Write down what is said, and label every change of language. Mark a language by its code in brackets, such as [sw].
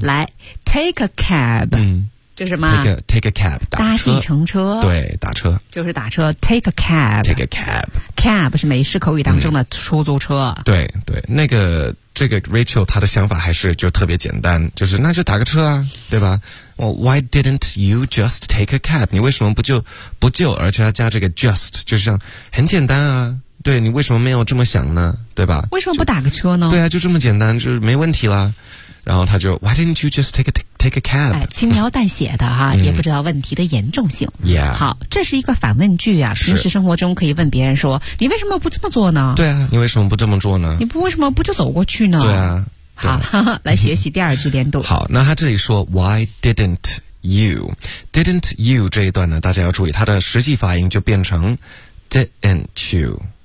[en] 来 ，take a cab。嗯， [zh] 这是什么 [en] ？Take a cab， [zh] 搭计程车。对，打车就是打车。 [en] Take a cab。 Take a cab。 [zh] Cab 是美式口语当中的出租车。嗯、对对，那个这个 Rachel 她的想法还是就特别简单，就是那就打个车啊，对吧？ [en] Well, why didn't you just take a cab? [zh] 你为什么不就而且要加这个 just, 就是像很简单啊，对，你为什么没有这么想呢，对吧？为什么不打个车呢？对啊，就这么简单，就是没问题啦。然后他就 [en] why didn't you just take a cab?、 [zh] 哎、轻描淡写的哈、啊、也不知道问题的严重性。 Yeah. 好，这是一个反问句啊，平时生活中可以问别人说你为什么不这么做呢？对啊，你为什么不这么做呢？你不为什么不就走过去呢？对啊。好，来学习第二句连读。好，那他这里说 [en] Why didn't you? Didn't you [zh] 这一段呢，大家要注意它的实际发音就变成 [en] Didn't you?